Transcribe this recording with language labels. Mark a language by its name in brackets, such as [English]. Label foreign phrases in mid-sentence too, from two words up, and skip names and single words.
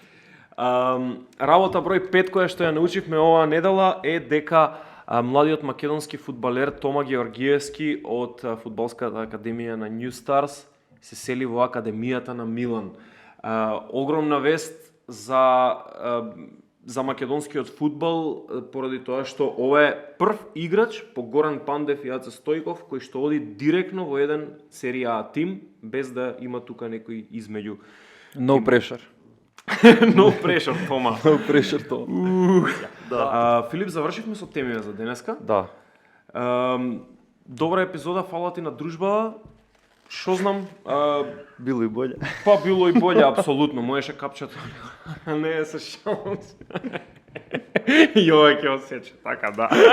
[Macedonian] Работа број 5 која што ја научивме оваа недела е дека младиот македонски фудбалер Тома Георгиевски од фудбалската академија на New Stars се сели во академијата на Милан. Огромна вест за македонскиот фудбал, поради тоа што ова е прв играч по Горан Пандев и Аце Стојков кој што оди директно во еден серија А тим без да има тука некој измеѓу. [English] No pressure. No pressure, Тома. No pressure, Тома. [Macedonian] Да. Филип, завршивме со темите за денеска. Да. Добра епизода, фала ти на дружба. Шо знам, било и боле. Па било и боле, апсолутно. Можеше капчето. Не се шалам. Јој ќе осеќа, така да.